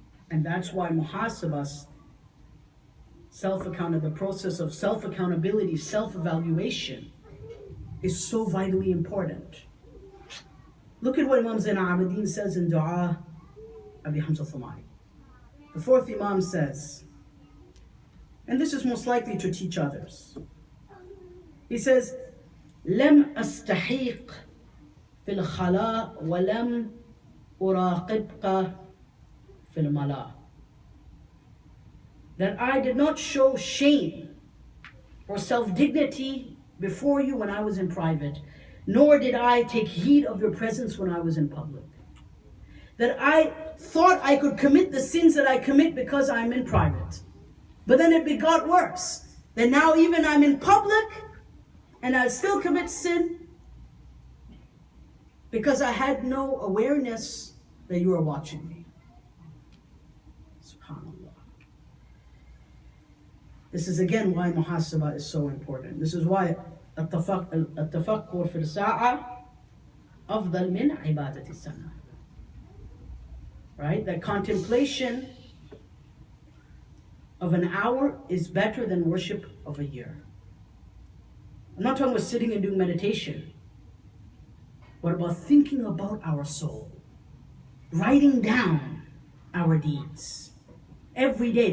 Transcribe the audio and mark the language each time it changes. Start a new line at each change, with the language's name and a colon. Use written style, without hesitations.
English: And that's why muhasabah, the process of self-accountability, self-evaluation is so vitally important. Look at what Imam Zain al-Abidin says in Dua Abi Hamza Thamari. The fourth Imam says, and this is most likely to teach others. He says,
Arabic: لم أستحيق في الخلاء ولم أراقبك في الملاء.
English: That I did not show shame or self-dignity before you when I was in private, nor did I take heed of your presence when I was in public. That I thought I could commit the sins that I commit because I'm in private. But then it got worse. That now even I'm in public and I still commit sin because I had no awareness that you are watching me. SubhanAllah. This is again why muhasabah is so important. This is why
Arabic: التفكر في الساعة أفضل من عبادة السنة.
English: Right? That contemplation of an hour is better than worship of a year. I'm not talking about sitting and doing meditation. What about thinking about our soul? Writing down our deeds. Every day.